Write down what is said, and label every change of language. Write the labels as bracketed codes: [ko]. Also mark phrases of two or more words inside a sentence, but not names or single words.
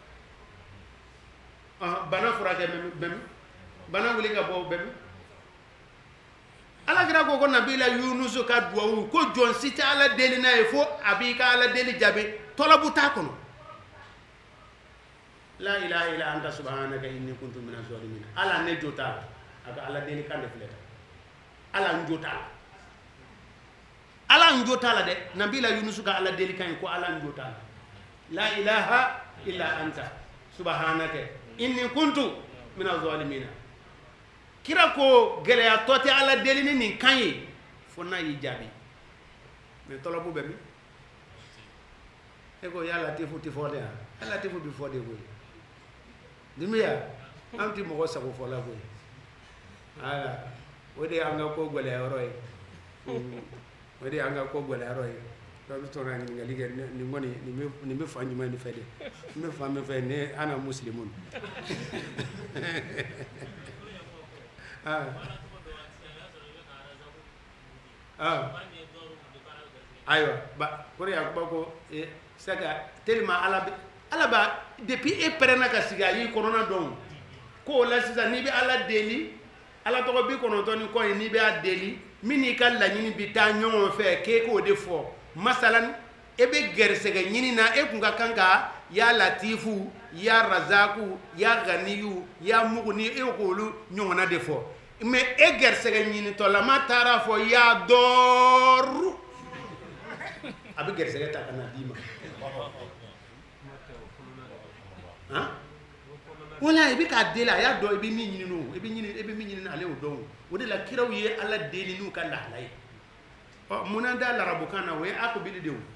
[bm] bana furakɛ bɛmi bana wuli ka bɔ bɛmi alakira ko nabila Yunusu ka duwawu ko jɔn si tɛ ala deli n'a ye fo a b'i ka ala deli jaabi tɔlɔbu t'a kɔnɔ [ar] لا إله إلا أنت سبحانك إني كنت من الظالمين [bm] ala ne jo t'a la a ka ala deli kan de filɛ ala n jo t'a la ala n jo t'a la dɛ nabila Yunusu ka ala deli kan ye ko ala n jo t'a la [ar] لا إله إلا أنت سبحانك إني كنت من الظالمين [bm] kira ko gɛlɛya tɔ tɛ ala deli ni nin kan ye fo n'a y'i jaabi mais tɔlɔbu bɛ min e ko [ar] يا لطيف [bm] tɛ fɔ de [ar] يا لطيف [bm] bi fɔ de koyi dimiya an tɛ mɔgɔ sago fɔla koyi ala o de y'an ka ko gɛlɛya yɔrɔ ye o de y'an ka ko gɛlɛya yɔrɔ ye dɔw bɛ sɔn ka ɲininkali kɛ nin kɔni nin bɛ fan jumɛn de fɛ de n bɛ fan min fɛ ne [ar] أنا مسلم [bm] ayiwa ko de y'a ko saka tellement ala ba depuis e pɛrɛnna ka sigi a y'i kɔnɔna dɔn ko o la sisan n'i bɛ ala deli ala tɔgɔ 99 ni kɔ ye n'i bɛ a deli min n'i ka laɲini bi taa ɲɔgɔn fɛ k'e k'o de fɔ masalan e bɛ gɛrɛsɛgɛ ɲini na e kun ka kan ka [ar] يا لطيف يا رزاق يا غني يا مغني [bm] e k'olu ɲɔgɔnna de fɔ mais e gɛrɛsɛgɛ ɲinitɔlama taara fɔ ya dɔɔru a bɛ gɛrɛsɛgɛ ta ka na d'i ma wala i bɛ k'a deli a y'a dɔn i bɛ min ɲini o i bɛ min ɲini ale y'o dɔn o de la kiraw ye ala deli n'u ka lahala ye munna da larabukan na o ye akubili de o